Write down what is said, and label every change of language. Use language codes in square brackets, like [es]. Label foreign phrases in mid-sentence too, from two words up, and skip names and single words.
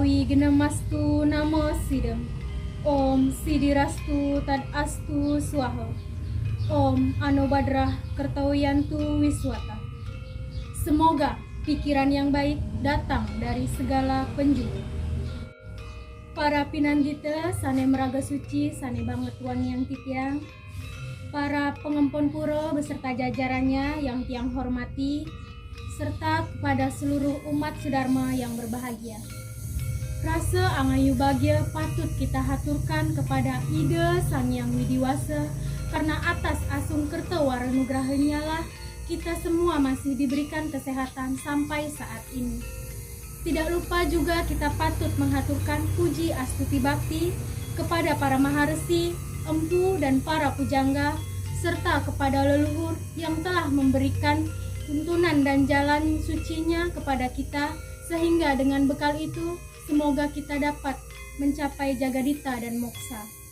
[sa] Wignamastu Namo Sidam. Om Sidirastu Tad Astu Swaha. Om Anobadrah Kertawiyantu Wiswata. [id] Semoga pikiran yang baik datang dari segala penjuru. [ban] Para pinanggita sane meraga suci sane banget wang yang titiang, para pengempon puro [id] beserta jajarannya yang tiang hormati, serta kepada seluruh umat sedharma yang berbahagia. Rasa angayu bahagia patut kita haturkan kepada Ida Sang Yang Widiwasa, karena atas asung kerta waranugrahanya lah kita semua masih diberikan kesehatan sampai saat ini. Tidak lupa juga kita patut menghaturkan puji astuti bakti kepada para maharesi, empu dan para pujangga, serta kepada leluhur yang telah memberikan tuntunan dan jalan sucinya kepada kita, sehingga dengan bekal itu semoga kita dapat mencapai jagadita dan moksa.